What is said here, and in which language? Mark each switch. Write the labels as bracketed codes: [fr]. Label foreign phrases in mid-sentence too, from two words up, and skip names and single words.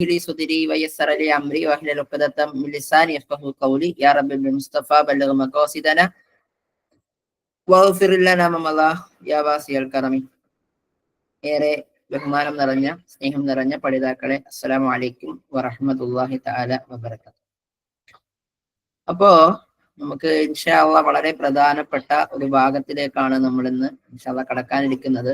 [ar] لي صدري ويسر لي أمري واحلل عقدة من لساني يفقهوا قولي يا رب بالمصطفى بلغ مقاصدنا واغفر لنا ما مضى يا واسع الكرم. [ml] ഏറെ ബഹുമാനം നിറഞ്ഞ സ്നേഹം നിറഞ്ഞ പഠിതാക്കളെ, [ar] السلام عليكم ورحمة الله تعالى وبركاته. [ml] അപ്പോ നമുക്ക് [ar] إن شاء الله [ml] വളരെ പ്രധാനപ്പെട്ട ഒരു ഭാഗത്തിലേക്കാണ് നമ്മൾ ഇന്ന് [ar] إن شاء الله [ml] കടക്കാനിരിക്കുന്നത്.